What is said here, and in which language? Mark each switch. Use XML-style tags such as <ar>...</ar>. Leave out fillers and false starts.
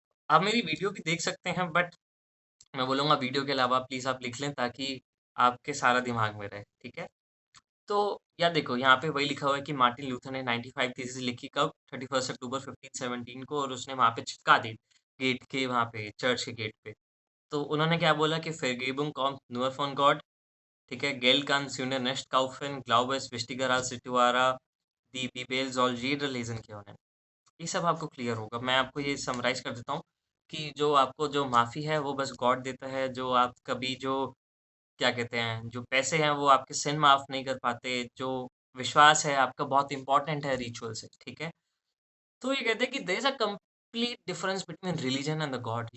<hi>आप मेरी वीडियो भी देख सकते हैं, बट मैं बोलूँगा वीडियो के अलावा प्लीज़ आप लिख लें ताकि आपके सारा दिमाग में रहे। ठीक है? तो यार देखो, यहाँ पे वही लिखा हुआ है कि मार्टिन लूथर ने 95 थीसिस लिखी कब? 31 अक्टूबर 1517 को, और उसने वहाँ पे चिपका दी, गेट के वहाँ पे, चर्च के गेट पे। तो उन्होंने क्या बोला कि</hi> <de>"Vergebung kommt nur von Gott",</de> <hi>ठीक है?</hi> <de>"Geld kann Sünder nicht kaufen, Glaube ist wichtiger als Rituale, die Bibel soll jeder lesen können."</de> <hi>ये सब आपको क्लियर होगा। मैं आपको ये समराइज़ कर देता हूँ कि जो आपको जो माफ़ी है वो बस गॉड देता है, जो आप कभी जो क्या कहते हैं, जो पैसे हैं वो आपके सिन माफ़ नहीं कर पाते, जो विश्वास है आपका बहुत इम्पोर्टेंट है रिचुअल से, ठीक है? तो ये कहते हैं कि</hi> <en>There is a complete difference between religion and the god.</en>